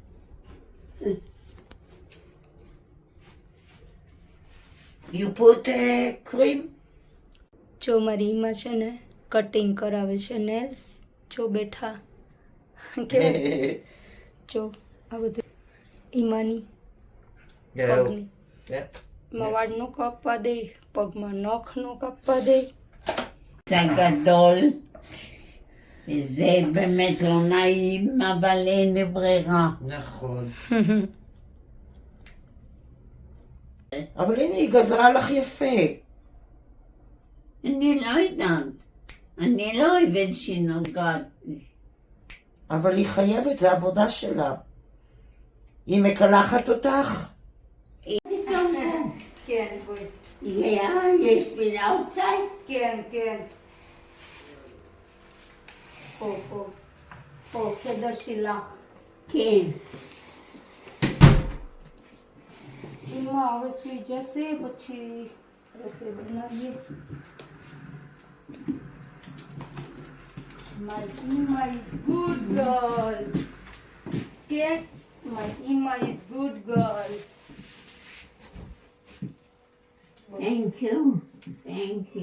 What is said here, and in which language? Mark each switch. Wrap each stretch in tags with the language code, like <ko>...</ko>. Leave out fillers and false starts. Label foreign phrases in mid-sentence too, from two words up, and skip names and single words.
<en>You put cream?</en> <gu>જો મારી ઈમાં છે ને કટિંગ કરાવે છે નેલ્સ. જો બેઠા કેવું જો આ બધું ઈમાની પગની એમાં વાળ નો કાપવા દે, પગમાં નખ નો કાપવા દે.</gu> <he>גדול, וזה באמת לא נעים, אבל אין לי ברירה. נכון. אבל הנה, היא גזרה לך יפה. אני לא יודעת. אני לא אוהבת שהיא נוגעת לי. אבל היא חייבת, זה עבודה שלה. היא מקלחת אותך? כן, בואי. יש פינה outside? כן, כן. פה, חדר שלך. כן.</he> <gu>એમાં હવે સુઈ જશે, પછી રસોઈ બનાવીએ.</gu> <en>My Ima is good girl. કે my Ima is good girl. Thank you. Thank you.</en>